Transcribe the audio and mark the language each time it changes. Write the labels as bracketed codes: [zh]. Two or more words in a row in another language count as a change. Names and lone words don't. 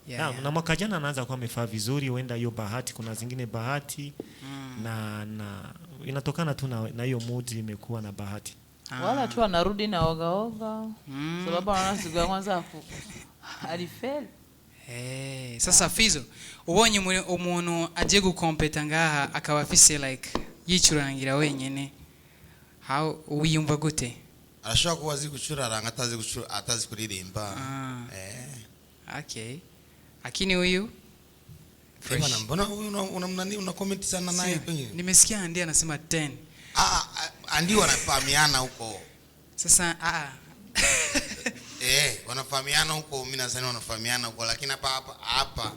[sw] Na mwaka jana anaanza kuwa amefaa vizuri, huenda hiyo bahati, kuna zingine bahati na inatokana tu na hiyo mood imekuwa na bahati. Wala tu anarudi na oga sababu anasiga kwanza alifeli. [rn] Sasa Fizo ubonye umuntu agiye gukompeta ngaha akaba afise like yicurangira wenyene, how wiyumva gute? Arashobora kuba azi gucuraranga atazi kuririmba. [sw] Okay, lakini huyu mbona una comment sana naye pengine? Nimesikia Andi anasema 10. Andi wanafahamiana huko. Sasa wanafahamiana huko, mimi nadhani wanafahamiana huko, lakini hapa